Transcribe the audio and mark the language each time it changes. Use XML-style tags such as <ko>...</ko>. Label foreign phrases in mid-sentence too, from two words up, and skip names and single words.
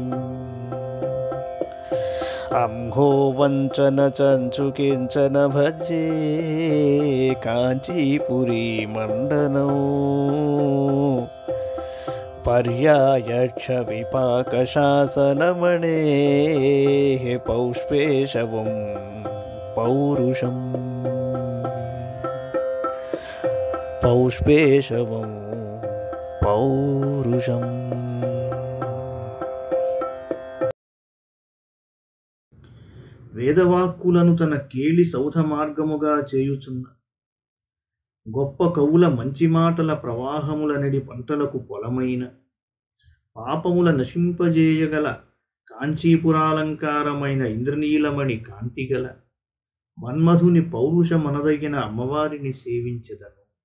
<sa>ಅಂಹೋ ವಂಚನ ಚಂಚು ಕಿಂಚನ ಭಜ್ಯೆ ಕಾಂಚೀಪುರಿ ಮಂಡನೋ ಪರ್ಯಾಯಕ್ಷ ವಿಪಾಕ ಶಾಸನಮಣೇ ಪೌಷ್ಪೇಶವಂ ಪೌರುಷಂ ಪೌಷ್ಪೇಶವಂ ಪೌರುಷಂ.</sa> <te>వేదవాక్కులను తన కేళి సౌధ మార్గముగా చేయుచున్న గొప్ప కవుల మంచి మాటల ప్రవాహముల నడి పంటలకు పొలమైన పాపముల నశింపజేయగల కాంచీపురాలంకారమైన ఇంద్రనీలమణి కాంతిగల మన్మధుని పౌరుష మనదగిన అమ్మవారిని సేవించెదను.</te>